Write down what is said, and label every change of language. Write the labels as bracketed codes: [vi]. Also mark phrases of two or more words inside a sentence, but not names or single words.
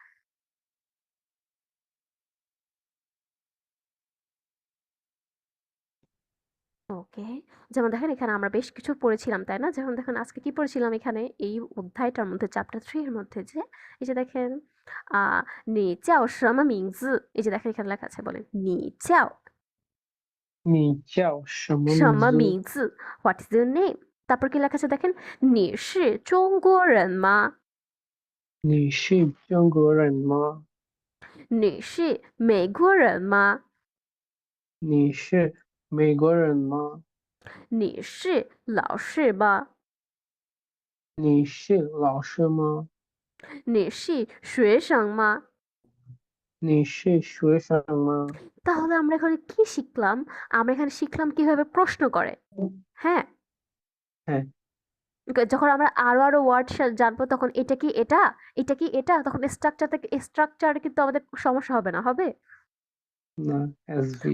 [bn] ওকে। যেমন দেখেন এখানে আমরা বেশ কিছু পড়েছিলাম, তাই না? যেমন দেখেন আজকে কি পড়েছিলাম এখানে এই অধ্যায়টার মধ্যে চ্যাপ্টার 3 এর মধ্যে যে এই যে দেখেন আ [zh] 你叫什么名字 [bn] এই যে দেখেন এখানে লেখা আছে বলেন [zh] 你叫你叫什么什么名字？ [en] 名字 What is your name? [bn] তারপর কি লেখা আছে দেখেন [zh] 你是中国人吗？你是中国人吗？你是美国人吗？你是美国人吗？你是老师吗？你是老师吗？你是学生吗？你是学生吗？ [bn] তাহলে আমরা এখানে কি শিখলাম? আমরা এখানে শিখলাম কিভাবে প্রশ্ন করে। হ্যাঁ? হ্যাঁ, যখন আমরা আরো ওয়ার্ড জানবো তখন এটা কি এটা? এটা কি এটা? তখন স্ট্রাকচারে কিন্তু আমাদের সমস্যা হবে না, হবে? না, এসভিও।